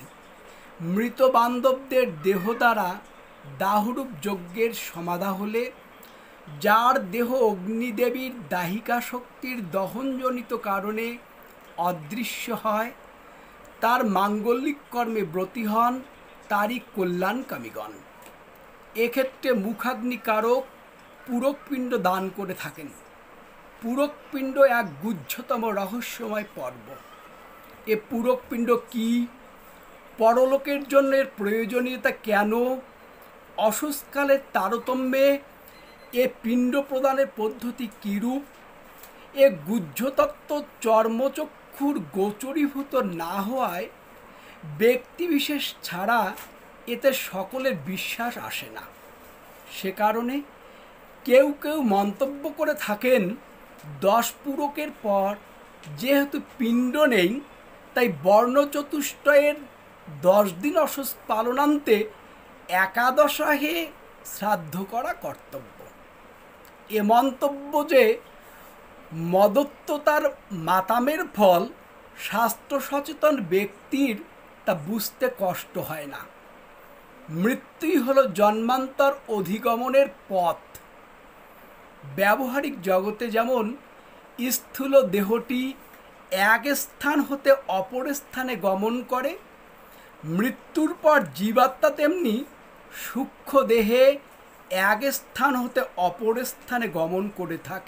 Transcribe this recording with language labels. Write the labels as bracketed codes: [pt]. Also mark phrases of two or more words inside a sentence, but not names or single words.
[bn] মৃত বান্ধবদের দেহ দ্বারা দাহরূপ যজ্ঞের সমাধা হলে যার দেহ অগ্নিদেবীর দাহিকা শক্তির দহনজনিত কারণে অদৃশ্য হয় তার মাঙ্গলিক কর্মে ব্রতী হন তারই কল্যাণকামীগণ। এক্ষেত্রে মুখাগ্নিকারক পূরকপিণ্ড দান করে থাকেন। পূরকপিণ্ড এক গুহ্যতম রহস্যময় পর্ব। এ পূরকপিণ্ড কী, পরলোকের জন্য এর প্রয়োজনীয়তা কেন, অশৌচকালের তারতম্যে এ পিণ্ড প্রদানের পদ্ধতি কিরূপ, এ গুহ্যতত্ত্ব চর্মচক্ষুর গোচরীভূত না হওয়ায় ব্যক্তিবিশেষ ছাড়া এতে সকলের বিশ্বাস আসে না। সে কারণে কেউ কেউ মন্তব্য করে থাকেন 10 পূরকের পর যেহেতু পিণ্ড নেই তাই বর্ণ চতুষ্টয়ের 10 দিন অশৌচ পালনান্তে একাদশাহে শ্রাদ্ধ করা কর্তব্য। এ মন্তব্য যে মদত্ততার মাতামের ফল শাস্ত্র সচেতন ব্যক্তির তা বুঝতে কষ্ট হয় না। মৃত্যুই হলো জন্মান্তর অধিগমনের পথ। ব্যবহারিক জগতে যেমন স্থূল দেহটি এক স্থান হতে অপর স্থানে গমন করে, মৃত্যুর পর জীবাত্মা তেমনি সূক্ষ্ম দেহে এক স্থান হতে অপর স্থানে গমন করে থাকে।